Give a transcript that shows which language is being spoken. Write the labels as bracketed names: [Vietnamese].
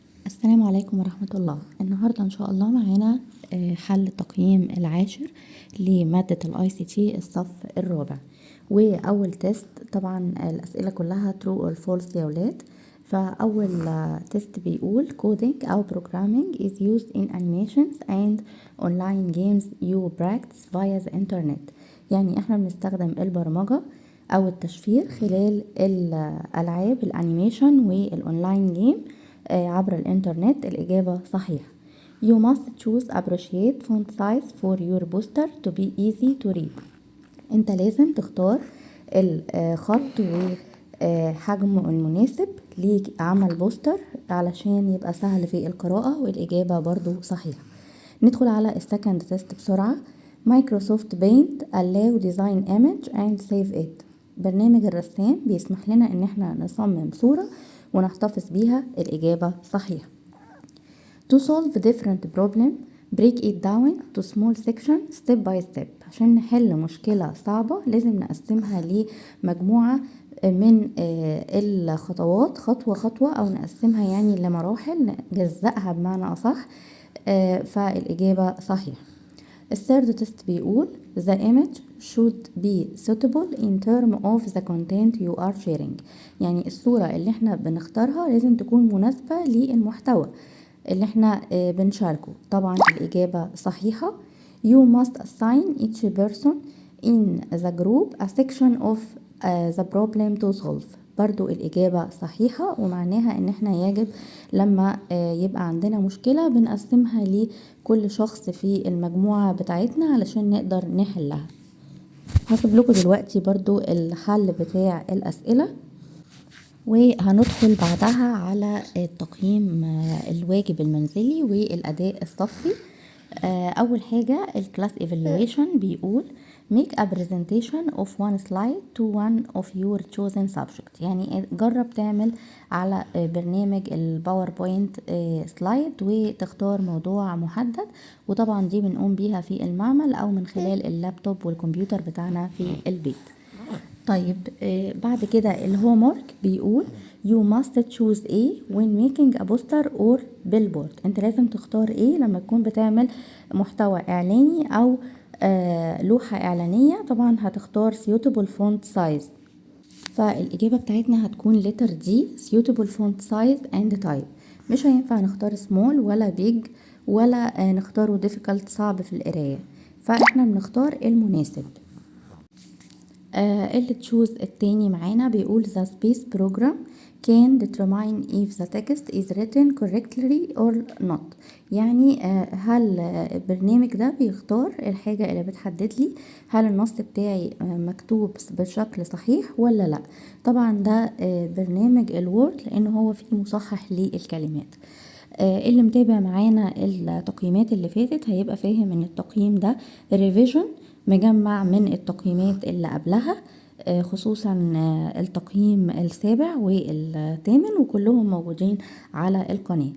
[Arabic] السلام عليكم ورحمة الله. النهاردة إن شاء الله معانا حل التقييم العاشر لمادة ال ICT الصف الرابع. وأول تيست طبعا الأسئلة كلها [English] true or false [Arabic] يا ولاد. فأول تيست بيقول [English] coding أو programming is used in animations and online games you practice via the internet. [Arabic] يعني احنا بنستخدم البرمجة أو التشفير خلال الألعاب الأنيميشن والأونلاين جيم عبر الإنترنت. الإجابة صحيحة. [English] You must choose appropriate font size for your poster to be easy to read. [Arabic] انت لازم تختار الخط وحجمه المناسب لعمل بوستر علشان يبقى سهل في القراءة، والإجابة برضو صحيحة. ندخل على السكند تيست بسرعة. [English] Microsoft Paint allow design image and save it. [Arabic] برنامج الرسام بيسمح لنا ان احنا نصمم صورة ونحتفظ بيها. الإجابة صحيحة. [English] To solve different problem break it down to small section step by step. [Arabic] عشان نحل مشكلة صعبة لازم نقسمها لمجموعة من الخطوات خطوة خطوة، أو نقسمها يعني لمراحل، نجزأها بمعنى أصح. فالإجابة صحيحة. الثيرد تيست بيقول [English] the image should be suitable in term of the content you are sharing. [Arabic] يعني الصورة اللي احنا بنختارها لازم تكون مناسبة للمحتوى اللي احنا بنشاركه. طبعا الإجابة صحيحة. [English] You must assign each person in the group a section of the problem to solve. [Arabic] برضو الإجابة صحيحة، ومعناها ان احنا يجب لما يبقى عندنا مشكلة بنقسمها لكل شخص في المجموعة بتاعتنا علشان نقدر نحلها. هسيب لكم دلوقتي برضو الحل بتاع الأسئلة، وهندخل بعدها على التقييم الواجب المنزلي والأداء الصفي. أول حاجة الكلاس [English] evaluation [Arabic] بيقول [English] make a presentation of one slide to one of your chosen subject. [Arabic] يعني جرب تعمل على برنامج الباوربوينت سلايد وتختار موضوع محدد، وطبعا دي بنقوم بيها في المعمل أو من خلال اللابتوب والكمبيوتر بتاعنا في البيت. طيب بعد كده الهومورك بيقول [English] you must choose A when making a poster or billboard. [Arabic] انت لازم تختار A لما تكون بتعمل محتوى اعلاني او لوحة اعلانية. طبعا هتختار [English] suitable font size. [Arabic] فالاجابة بتاعتنا هتكون [English] letter D suitable font size and type. [Arabic] مش هينفع نختار small ولا big ولا نختاره difficult صعب في القراية، فاحنا بنختار المناسب. اللي تشوز التاني معانا بيقول [English] the space program can determine if the text is written correctly or not. [Arabic] يعني هل البرنامج ده بيختار الحاجة اللي بتحدد لي هل النص بتاعي مكتوب بشكل صحيح ولا لا. طبعا ده برنامج الوورد لانه هو فيه مصحح للكلمات. اللي متابع معانا التقييمات اللي فاتت هيبقى فاهم ان التقييم ده ريفيجن مجمع من التقييمات اللي قبلها، خصوصا التقييم السابع والثامن، وكلهم موجودين على القناة.